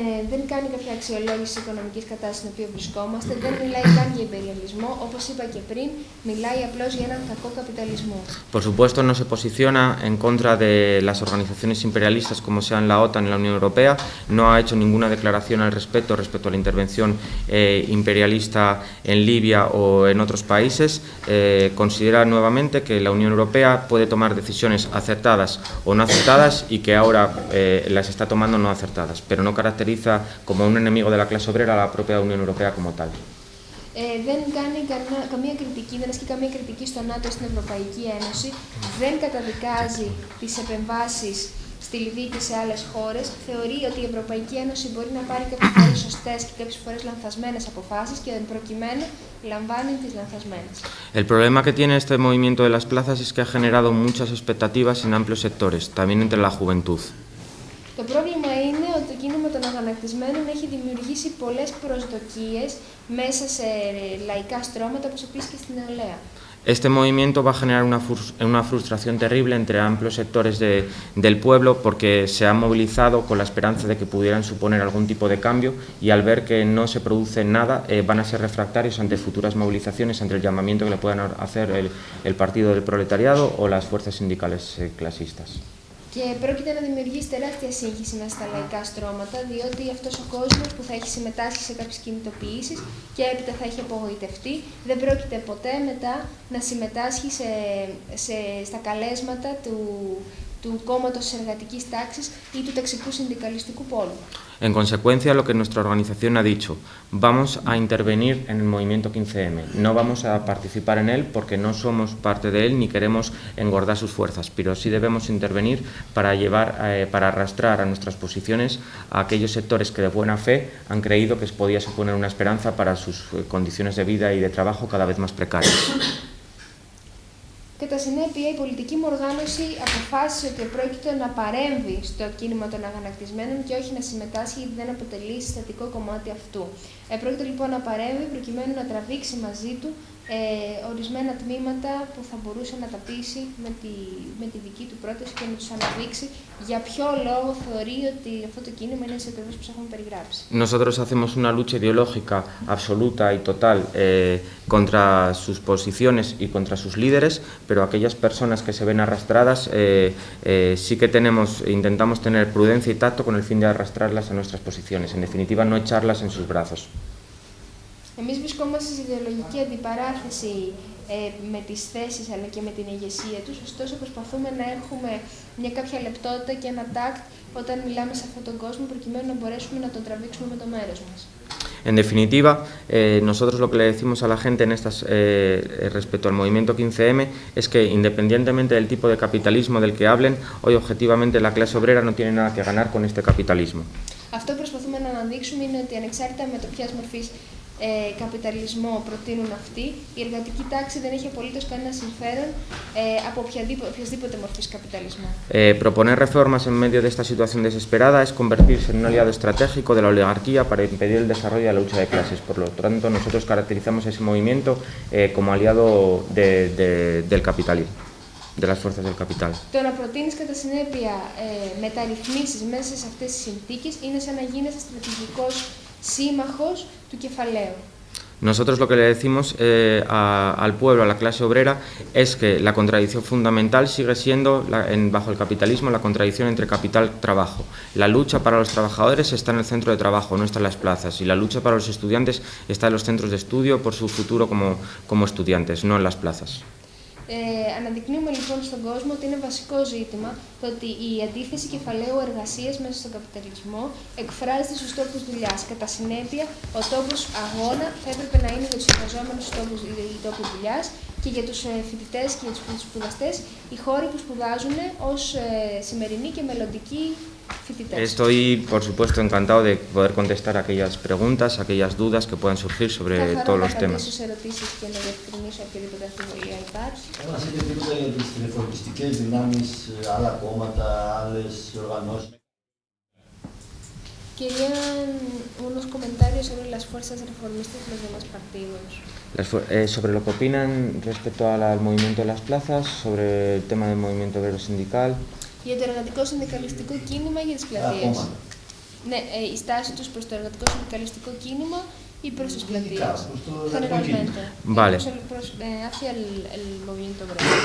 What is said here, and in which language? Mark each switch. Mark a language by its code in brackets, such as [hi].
[el] Δεν κάνει κάποια αξιολόγηση της οικονομικής κατάστασης στην οποία βρισκόμαστε, δεν μιλάει καν για υπεριαλισμό, όπως είπα και πριν, μιλάει απλώς για έναν κακό καπιταλισμό. [es] Por supuesto, no se posiciona en contra de las organizaciones imperialistas como sean la OTAN y la Unión Europea, no ha hecho ninguna declaración al respecto a la intervención imperialista en Libia o en otros países. Considera nuevamente que la Unión Europea puede tomar decisiones acertadas o no acertadas y que ahora las está tomando no acertadas, pero no caracteriza como un enemigo de la clase obrera a la propia Unión Europea como tal. [el] Δεν κάνει καμία κριτική, δεν ασκεί καμία κριτική στο ΝΑΤΟ, στην Ευρωπαϊκή Ένωση, δεν καταδικάζει τις επεμβάσεις στη Λιβύη και σε άλλες χώρες, θεωρεί ότι η Ευρωπαϊκή Ένωση μπορεί να πάρει κάποιες φορές σωστές και κάποιες φορές λανθασμένες αποφάσεις και εν προκειμένου λαμβάνει τις λανθασμένες. [es] El problema que tiene este movimiento de las plazas es que ha generado muchas expectativas en amplios sectores, también entre la juventud. [el] Το πρόβλημα είναι ότι το κίνημα των αγανακτισμένων έχει δημιουργήσει πολλές προσδοκίες μέσα σε λαϊκά στρώματα, όπως επίσης και στην νεολαία. [es] Este movimiento va a generar una frustración terrible entre amplios sectores del pueblo porque se han movilizado con la esperanza de que pudieran suponer algún tipo de cambio y al ver que no se produce nada van a ser refractarios ante futuras movilizaciones, ante el llamamiento que le puedan hacer el Partido del Proletariado o las fuerzas sindicales clasistas. [el] Και πρόκειται να δημιουργήσει τεράστια σύγχυση μέσα στα λαϊκά στρώματα, διότι αυτός ο κόσμος που θα έχει συμμετάσχει σε κάποιες κινητοποιήσεις και έπειτα θα έχει απογοητευτεί, δεν πρόκειται ποτέ μετά να συμμετάσχει στα καλέσματα του κόμματος της εργατικής τάξης ή του ταξικού συνδικαλιστικού πόλου. [es] En consecuencia, lo que nuestra organización ha dicho, vamos a intervenir en el movimiento 15M, no vamos a participar en él porque no somos parte de él ni queremos engordar sus fuerzas, pero sí debemos intervenir para arrastrar a nuestras posiciones a aquellos sectores que de buena fe han creído que podía suponer una esperanza para sus condiciones de vida y de trabajo cada vez más precarias. [el] Κατά συνέπεια, η πολιτική μου οργάνωση αποφάσισε ότι πρόκειται να παρέμβει στο κίνημα των αγανακτισμένων και όχι να συμμετάσχει, γιατί δεν αποτελεί συστατικό κομμάτι αυτού. Πρόκειται λοιπόν να παρέμβει προκειμένου να τραβήξει μαζί του ορισμένα τμήματα που θα μπορούσε να τα πείσει με τη δική του πρόταση και να τους αναδείξει για ποιο λόγο θεωρεί ότι αυτό το κίνημα είναι σε επίπεδο που έχουμε περιγράψει. [es] Nosotros hacemos una lucha ideológica absoluta y total contra sus posiciones y contra sus líderes, pero aquellas personas que se ven arrastradas sí que intentamos tener prudencia y tacto con el fin de arrastrarlas a nuestras posiciones, en definitiva no echarlas en sus brazos. [el] Εμείς βρισκόμαστε σε ιδεολογική αντιπαράθεση με τις θέσεις αλλά και με την ηγεσία τους, ωστόσο προσπαθούμε να έχουμε μια κάποια λεπτότητα και ένα τάκτ όταν μιλάμε σε αυτόν τον κόσμο προκειμένου να μπορέσουμε να τον τραβήξουμε με το μέρος μας. [es] En definitiva, nosotros lo que le decimos a la gente respecto al movimiento 15M es que independientemente del tipo de capitalismo del que hablen, hoy objetivamente la clase obrera no tiene nada que ganar con este capitalismo. [el] Αυτό που προσπαθούμε να αναδείξουμε είναι ότι ανεξάρτητα με το ποιας μορφής καπιταλισμό προτείνουν αυτοί, η εργατική τάξη δεν έχει απολύτως κανένα συμφέρον από οποιασδήποτε μορφής καπιταλισμού. [es] Proponer reformas en medio de esta situación desesperada es convertirse en un aliado estratégico de la oligarquía para impedir el desarrollo de la lucha de clases. Por lo tanto, nosotros caracterizamos ese movimiento como aliado del capitalismo, de las fuerzas del capital. [el] Το να προτείνεις κατά συνέπεια μεταρρυθμίσεις μέσα σε αυτές τις συνθήκες είναι σαν να γίνεσαι στρατηγικός σύμμαχος του κεφαλαίου. [es] Nosotros lo que le decimos al pueblo, a la clase obrera, es que la contradicción fundamental sigue siendo, bajo el capitalismo, la contradicción entre capital y trabajo. La lucha para los trabajadores está en el centro de trabajo, no está en las plazas, y la lucha para los estudiantes está en los centros de estudio por su futuro como estudiantes, no en las plazas. [el] Αναδεικνύουμε λοιπόν στον κόσμο ότι είναι βασικό ζήτημα το ότι η αντίθεση κεφαλαίου εργασίας μέσα στον καπιταλισμό εκφράζεται στους τόπους δουλειάς. Κατά συνέπεια, ο τόπος αγώνα θα έπρεπε να είναι για τους εργαζόμενους οι τόποι δουλειάς και για τους φοιτητές και για τους σπουδαστές οι χώροι που σπουδάζουν ως σημερινοί και μελλοντικοί φοιτητές. [es] Estoy, por supuesto, encantado de poder contestar aquellas preguntas, aquellas dudas que puedan surgir sobre todos los temas. [el] Θα ερωτήσεις και να διευκρινίσω οποιαδήποτε αμφιβολία υπάρχει. Μας είπε τίποτα για τις ρεφορμιστικές δυνάμεις, άλλα κόμματα, άλλες οργανώσεις. [es] Querían unos comentarios sobre las fuerzas reformistas de los demás partidos. Sobre lo que opinan respecto al movimiento de las plazas, sobre el tema del movimiento obrero sindical. [el] Για το εργατικό συνδικαλιστικό κίνημα ή για τις πλατείες. Ναι, η στάση τους προς το εργατικό συνδικαλιστικό κίνημα [es] y [el] προς τις πλατείες. [es] Generalmente. Vale. Hacia el movimiento obrero.